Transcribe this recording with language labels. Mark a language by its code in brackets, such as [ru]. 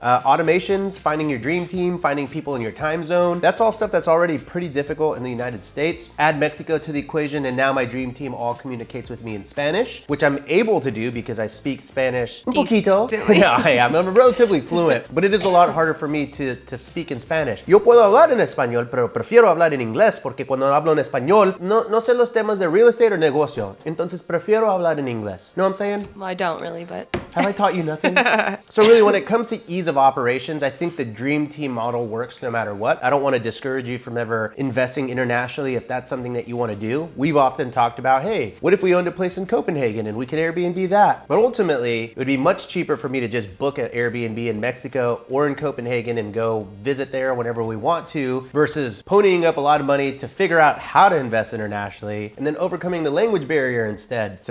[en] Automations, finding your dream team, finding people in your time zone, that's all stuff that's already pretty difficult in the United States. Add Mexico to the equation and now my dream team all communicates with me in Spanish, which I'm able to do because I speak Spanish [es] un poquito. [en] Yeah, I am. I'm relatively fluent, but it is a lot harder for me to speak in Spanish. [es] Yo puedo hablar en español, pero prefiero hablar en inglés porque cuando hablo en español no sé los temas de real estate or negocio. Entonces prefiero hablar en inglés. [en] Know what I'm saying? Well, I don't really, but... Have I taught you nothing? So really, when it comes to ease of operations, I think the dream team model works no matter what. I don't want to discourage you from ever investing internationally if that's something that you want to do. We've often talked about, hey, what if we owned a place in Copenhagen and we could Airbnb that? But ultimately, it would be much cheaper for me to just book an Airbnb in Mexico or in Copenhagen and go visit there whenever we want to versus ponying up a lot of money to figure out how to invest internationally and then overcoming the language barrier instead.